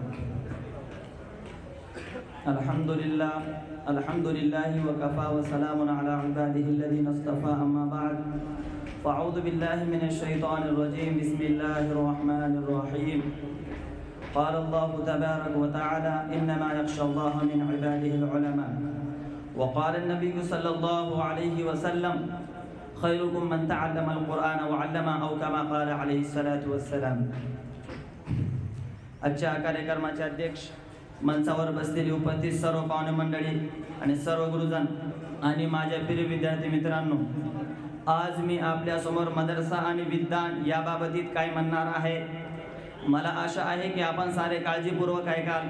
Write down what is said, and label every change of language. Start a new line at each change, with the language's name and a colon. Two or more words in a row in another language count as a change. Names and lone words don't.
Arabic: الحمد لله وكفى وسلام على عباده الذين اصطفى أما بعد فأعوذ بالله من الشيطان الرجيم بسم الله الرحمن الرحيم. قال الله تبارك وتعالى إنما يخشى الله من عباده العلماء. وقال النبي صلى الله عليه وسلم خيركم من تعلم القرآن وعلمه أو كما قال عليه الصلاة والسلام.
Marathi: आजच्या कार्यक्रमाचे अध्यक्ष, मंचावर बसलेली उपस्थित सर्व पाहुणे मंडळी आणि सर्व गुरुजन आणि माझ्या प्रिय विद्यार्थी मित्रांनो, आज मी आपल्या समोर मदरसा आणि विज्ञान याबाबतीत काय म्हणणार आहे. मला आशा आहे की आपण सारे काळजीपूर्वक ऐकाल.